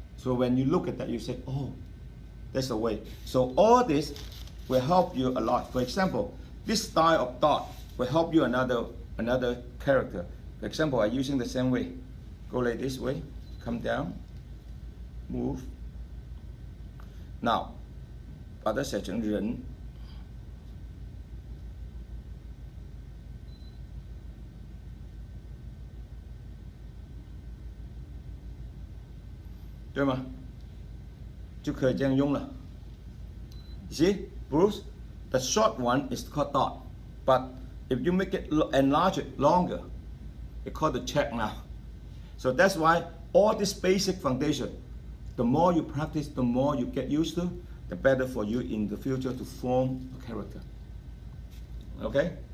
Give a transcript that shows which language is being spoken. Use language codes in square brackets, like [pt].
[en] So when you look at that, you say, oh, that's the way. So all this will help you a lot. For example, this style of dot will help you another character. For example, I'm using the same way. Go like this way, come down, move. [zh] Now, 把它写成人，对吗？就可以这样用了。 [en] You see, Bruce, the short one is called dot, but if you make it enlarge it longer, it's called the check now. So that's why all this basic foundation, the more you practice, the more you get used to, the better for you in the future to form a character. Okay?